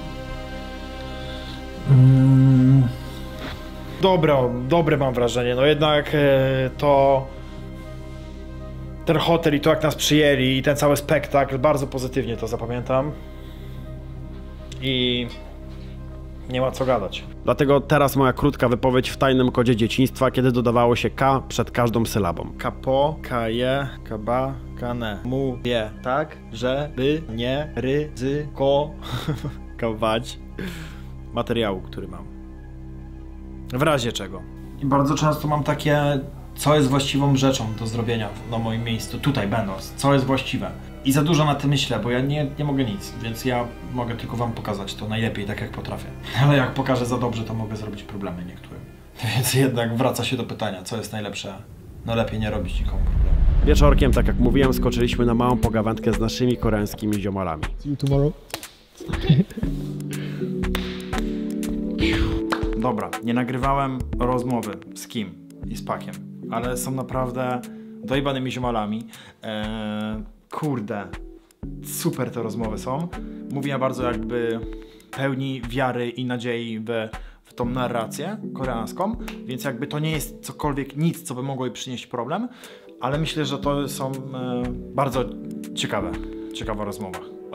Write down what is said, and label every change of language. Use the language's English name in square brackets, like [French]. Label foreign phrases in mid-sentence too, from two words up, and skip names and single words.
[Polish] Dobre mam wrażenie, no jednak to ten hotel i to jak nas przyjęli i ten cały spektakl, bardzo pozytywnie to zapamiętam i nie ma co gadać. Dlatego teraz moja krótka wypowiedź w tajnym kodzie dzieciństwa, kiedy dodawało się K przed każdą sylabą. Kapo, kaje, kaba, kane, mu, je, tak, że, by, nie, ryzyko, kawać materiału, który mam. W razie czego. I bardzo często mam takie, co jest właściwą rzeczą do zrobienia na moim miejscu, tutaj będąc, co jest właściwe. I za dużo na tym myślę, bo ja nie mogę nic, więc ja mogę tylko wam pokazać to najlepiej, tak jak potrafię. Ale jak pokażę za dobrze, to mogę zrobić problemy niektórym. Więc jednak wraca się do pytania, co jest najlepsze. No lepiej nie robić nikomu problemu. Wieczorkiem, tak jak mówiłem, skoczyliśmy na małą pogawędkę z naszymi koreańskimi ziomalami. [English] See you tomorrow. [Polish] Dobra, nie nagrywałem rozmowy z Kim i z Pakiem, ale są naprawdę dojebanymi ziomalami. Kurde, super te rozmowy są. Mówię bardzo jakby pełni wiary i nadziei w tą narrację koreańską, więc jakby to nie jest cokolwiek, nic, co by mogło jej przynieść problem, ale myślę, że to są bardzo ciekawa rozmowa.